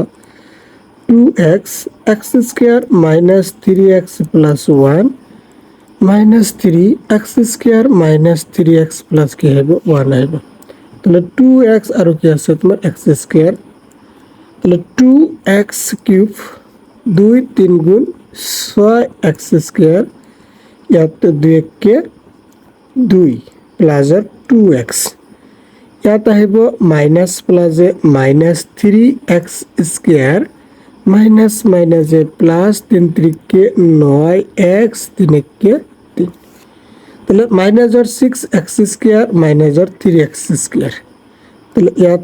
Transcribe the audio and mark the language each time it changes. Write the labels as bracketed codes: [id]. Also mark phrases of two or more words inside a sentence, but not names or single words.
[as] 2x [en] x square minus 3x plus 1 minus 3x square minus 3x plus [as] কি হবে 1 আইব, তাহলে 2x আর কি আছে তোমার x স্কয়ার, তাহলে 2x কিউব 2 3 গুণ 6x স্কয়ার, ইয়াত 2 কে 2 প্লাস 2x, ইয়াত আহিব মাইনাস [en] plus minus 3x square minus minus plus 3 3 কে 9x 3 কে [as] 3, তাহলে [en] minus 6x square minus 3x square, [as] তাহলে ইয়াত